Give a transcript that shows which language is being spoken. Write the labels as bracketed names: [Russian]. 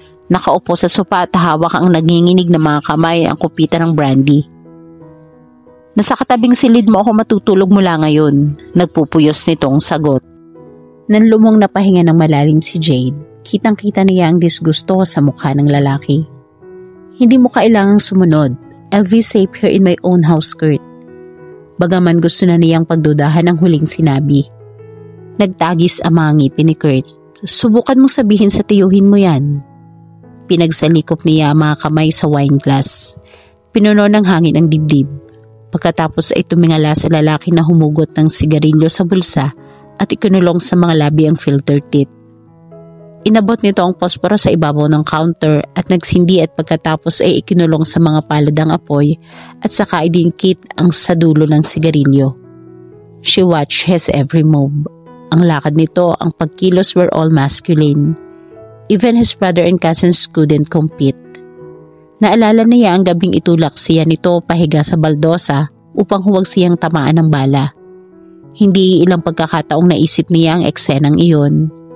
[Filipino] Nakaupo sa sopa at hawak ang nanginginig na mga kamay ang kupitan ng brandy. Nasa katabing silid mo ako matutulog mula ngayon, nagpupuyos nitong sagot. Nanlumong na pahinga ng malalim si Jade, kitang-kita niya ang disgusto sa mukha ng lalaki. Hindi mo kailangang sumunod. [English] I'll be safe here in my own house, Kurt. [Filipino] Bagaman gusto na niyang pagdudahan ang huling sinabi. Nagtagis ang mga ngipin ni Kurt. Subukan mong sabihin sa tiyuhin mo yan. Pinagsalikop niya ang mga kamay sa wine glass. Pinuno ng hangin ang dibdib. Pagkatapos ay tumingala sa lalaki na humugot ng sigarilyo sa bulsa at ikinulong sa mga labi ang filter tip. Inabot nito ang posporo sa ibabaw ng counter at nagsindi at pagkatapos ay ikinulong sa mga paladang apoy at saka idingkit ang sa dulo ng sigarilyo. [English] She watched his every move. [Filipino] Ang lakad nito, ang pagkilos [English] were all masculine. Even his brother and cousins couldn't compete. [Filipino] Naalala niya ang gabing itulak siya nito pahiga sa baldosa upang huwag siyang tamaan ng bala. Hindi ilang pagkakataong naisip niya ang eksenang iyon.